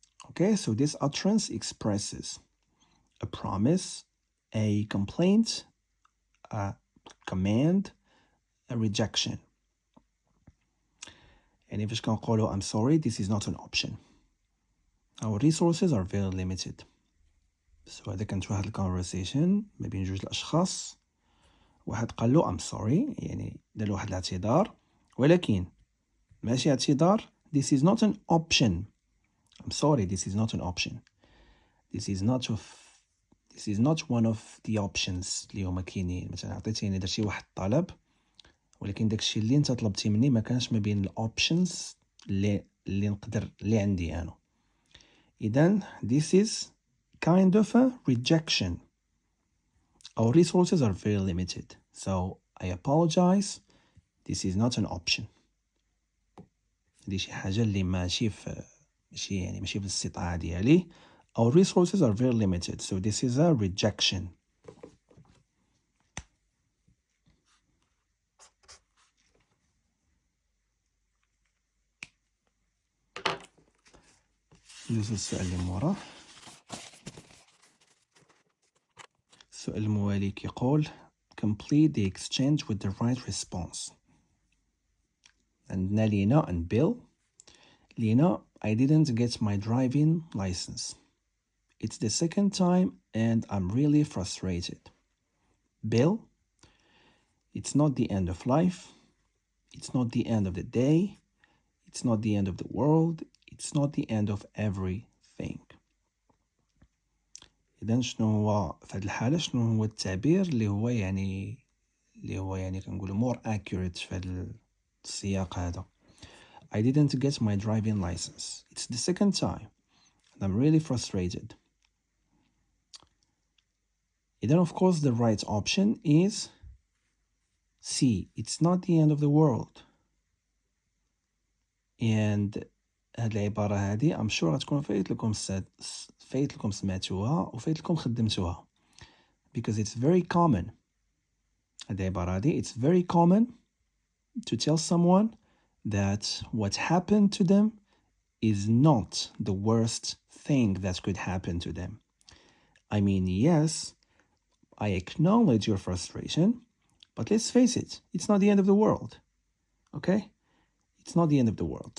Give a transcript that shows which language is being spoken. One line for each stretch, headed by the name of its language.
English: Okay, so this utterance expresses a promise, a complaint, a command, a rejection.
Arabic: يعني فاش كنقولوا
English: I'm sorry, this is not an option. Our resources are very limited.
Arabic: So هذا كانت واحد الكونفرسيشن ما بين جوج الأشخاص. واحد قال له
English: I'm sorry
Arabic: يعني دار له واحد الاعتذار ولكن ماشي اعتذار.
English: This is not an option. I'm sorry, this is not an option. This is not one of the options
Arabic: اللي هما كاينين. مثلا عطيتيني درتي واحد الطلب ولكن داكشي اللي انت طلبتي مني ما كانش ما بين الاوبشنز اللي نقدر اللي عندي انا. اذا
English: this is kind of a rejection. Our resources are very limited. So I apologize. This is not an option.
Arabic: هذه شي حاجة اللي ماشي في الاستطاعة ديالي.
English: Our resources are very limited. So this is a rejection.
Arabic: ندوزو السؤال اللي موراه. السؤال الموالي كيقول
English: complete the exchange with the right response.
Arabic: عندنا
English: لينا and Bill. لينا I didn't get my driving license. It's the second time and I'm really frustrated. Bill, it's not the end of life. It's not the end of the day. It's not the end of the world. It's not the end of everything.
Arabic: إذن شنو هو في هذه الحالة شنو هو التعبير اللي هو يعني كنقولوا
English: more accurate
Arabic: في هذا السياق هذا.
English: I didn't get my driving license. It's the second time and I'm really frustrated.
Arabic: إذن
English: of course the right option is C. It's not the end of the world.
Arabic: And هاد العبارة هادي
English: I'm sure
Arabic: غتكون فايت لكم سمعتوها وفايت لكم خدمتوها
English: because it's very common.
Arabic: هاد العبارة هادي
English: it's very common to tell someone that what happened to them is not the worst thing that could happen to them. I mean, yes, I acknowledge your frustration, but let's face it, it's not the end of the world. Okay? It's not the end of the world.